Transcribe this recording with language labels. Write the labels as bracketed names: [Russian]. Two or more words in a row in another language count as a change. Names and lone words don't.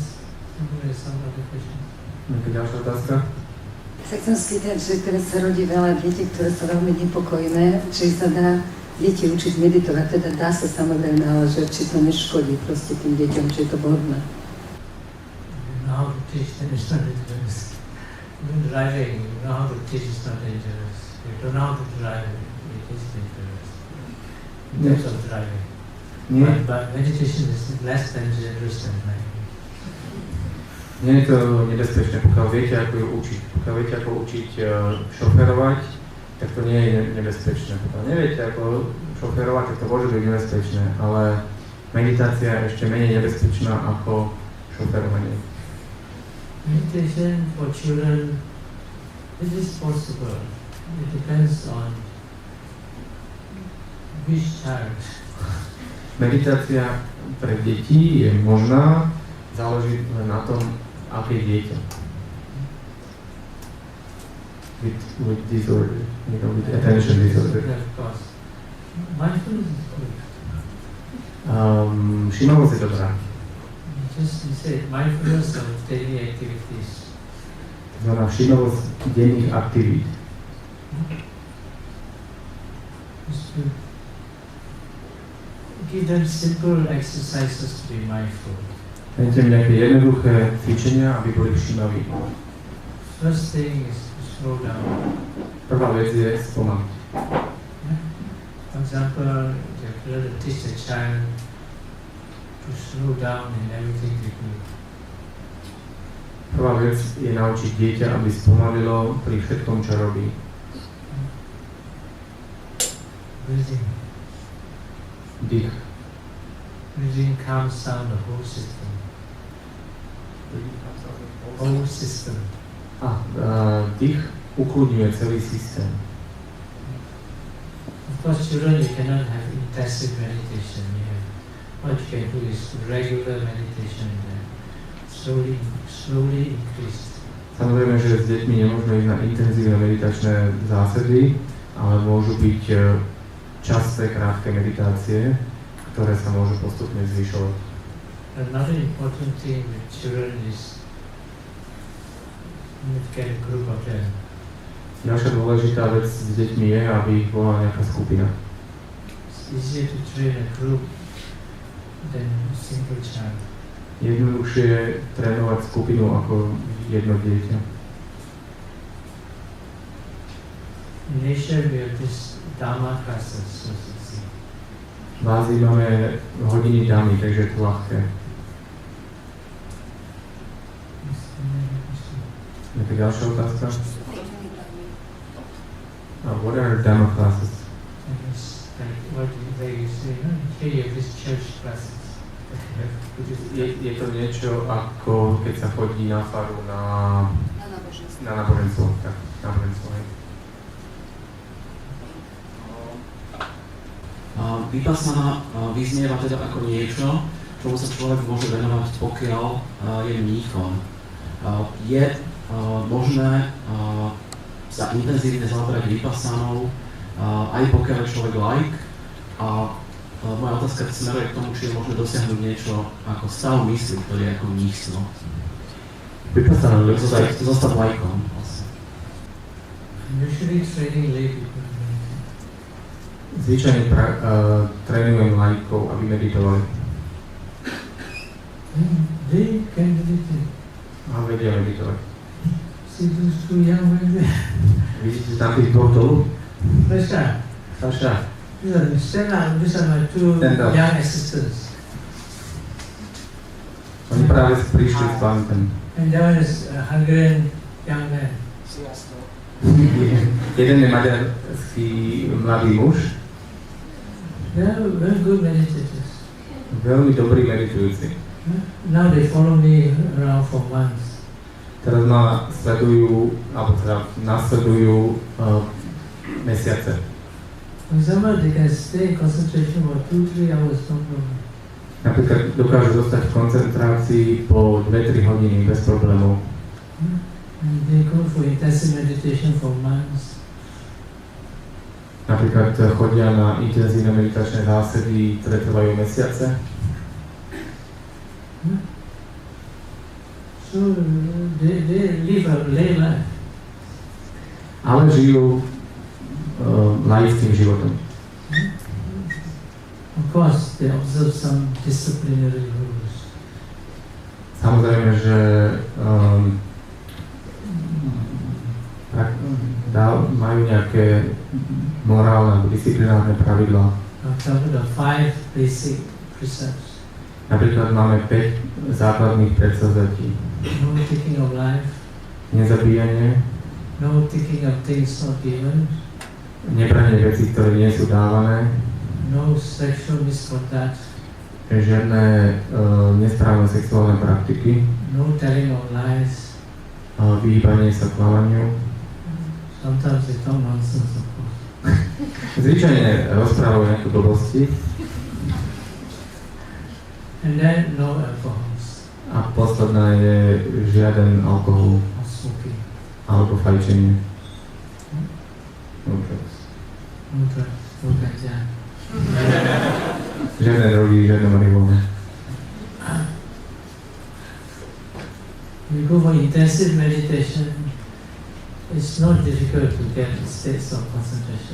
[English] Somebody has some other questions. [Slovak] Nejaká ďalšia otázka? Sa chcem spýtať, že teraz sa rodí veľa detí, ktoré sú veľmi nepokojné, či sa dá deti učiť meditovať, teda dá sa samozrejme, ale že či to neškodí proste tým deťom, či je to vhodné. [English] You know how to teach them, it's not dangerous. Even driving, you know how to teach, it's not dangerous. You don't know how to drive, it is dangerous. In terms of driving. But meditation is less than dangerous than driving. [Slovak] Nie je to nebezpečné, pokiaľ viete, ako ju učiť. Pokiaľ viete, ako učiť šoferovať, tak to nie je nebezpečné. Pokiaľ neviete, ako šoferovať, tak to môže byť nebezpečné, ale meditácia je ešte menej nebezpečná ako šoferovanie. [English] Meditation for children, it is possible. It depends on which child. [Slovak] Meditácia pre deti je možná, záleží len na tom, aké dieťa. [English] With disorder, you know, with attention disorder. Of course. Mindfulness is good. [Slovak] Všímavosť je dobrá. [English] Just you say mindfulness of daily activities. [Slovak] To znamená všímavosť denných aktivít. [English] Just to give them simple exercises to be mindful. [Slovak] Dajte mi nejaké jednoduché cvičenia, aby boli všímaví. [English] First thing is to slow down. [Slovak] Prvá vec je spomaliť. [English] For example, you have to teach a child to slow down in everything they do. [Slovak] Prvá vec je naučiť dieťa, aby spomalilo pri všetkom, čo robí. [English] Breathing. [Slovak] Dých. [English] Breathing calms down the whole system. Whole system. [Slovak] Dých ukludňuje celý systém. [English] Of course, children, you cannot have intensive meditation. What you can do is regular meditation. slowly increased. [Slovak] Samozrejme, že s deťmi nemôžeme ísť na intenzívne meditačné zásady, ale môžu byť časté, krátke meditácie, ktoré sa môžu postupne zvyšovať. [English] Another important thing with children is you get a group of them. [Slovak] Ďalšia dôležitá vec s deťmi je, aby ich bola nejaká skupina. [English] It's easier to train a group than a single child. [Slovak] Jednoduchšie je trénovať skupinu ako jedno dieťa. [English] In Asia we have this Dharma classes, so to say. [Slovak] V Ázii máme hodiny dámy, takže je to ľahké. Je to ďalšia otázka? [English] What are Dharma classes? It's like what they say, here you have this church classes. [Slovak] Je to niečo ako keď sa chodí na faru na náboženstvo. Tak, náboženstvo, hej. Vipassana vyznieva teda ako niečo, čomu sa človek môže venovať, pokiaľ je mníchom. Je možné sa intenzívne zaoberať Vipassanou, aj pokiaľ je človek laik. A moja otázka smeruje k tomu, či je možné dosiahnuť niečo ako stav mysli, ktorý je ako mníchstvo. Vipassana Zostať laikom. [English] Usually training lay people. [Slovak] Zvyčajne trénujem laikov, aby meditovali. [English] They can meditate. [Slovak] A vedia meditovať. [English] See those two young men there? [Slovak] Vidíte tam tých dvoch dolu? [English] Saša, stand up. These are my two Stand up. young assistants. [Slovak] Oni práve prišli s pamätem. [English] And that one is a Hungarian young man. [Slovak] Jeden je maďarský mladý muž, [English] They are very good meditators. [Slovak] veľmi dobrý meditujúci. [English] Now they follow me around for months. [Slovak] Teraz ma sledujú, alebo teda nasledujú mesiace. [English] For example, they can stay in concentration for 2-3 hours, no problem. [Slovak] Napríklad dokážu zostať v koncentrácii po 2-3 hodiny bez problémov. [English] And they go for intensive meditation for months. [Slovak] Napríklad chodia na intenzívne meditačné zásady, ktoré trvajú mesiace. [English] So they live a lay life. [Slovak] Ale žijú laickým životom. [English] Of course, they observe some disciplinary rules. [Slovak] Samozrejme, že majú nejaké morálne alebo disciplinárne pravidlá. [English] For example, the 5 basic precepts. [Slovak] Napríklad máme 5 základných predsavzatí. [English] No taking of life. [Slovak] Nezabíjanie. [English] No taking of things not given. [Slovak] Nebranie veci, ktoré nie sú dávané. [English] No sexual misconduct. [Slovak] Žiadne nesprávne sexuálne praktiky. [English] No telling of lies. [Slovak] Vyhýbanie sa klamaniu. [English] Sometimes they talk nonsense, of course. [Slovak] Zvyčajne rozprávajú nejaké blbosti. [English] And then no alcohols. [Slovak] A posledná je žiaden alkohol [English] Or smoking. [Slovak] alebo fajčenie. [English] No drugs. No drugs. No ganja. [Slovak] Žiadne drogy, žiadne marihuana. [English] You go for intensive meditation, it's not difficult to get states of concentration.